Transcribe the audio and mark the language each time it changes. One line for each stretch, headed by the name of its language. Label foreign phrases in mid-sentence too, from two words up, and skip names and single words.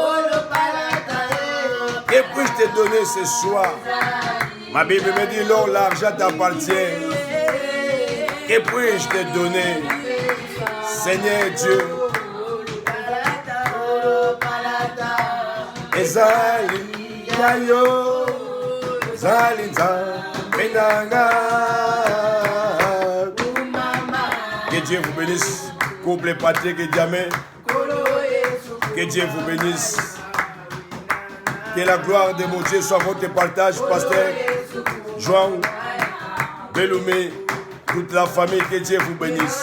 French: Que puis-je te donner ce soir? Ma Bible me dit, non, l'argent t'appartient. Que puis-je te donner? Seigneur Dieu.
Lingala: Ezali yayo, zalinza, benanga.
French: Que Dieu vous bénisse. Couple Patrick et Diamé. Que Dieu vous bénisse. Que la gloire de mon Dieu soit votre partage, pasteur João, Beloumé, toute la famille, que Dieu vous bénisse.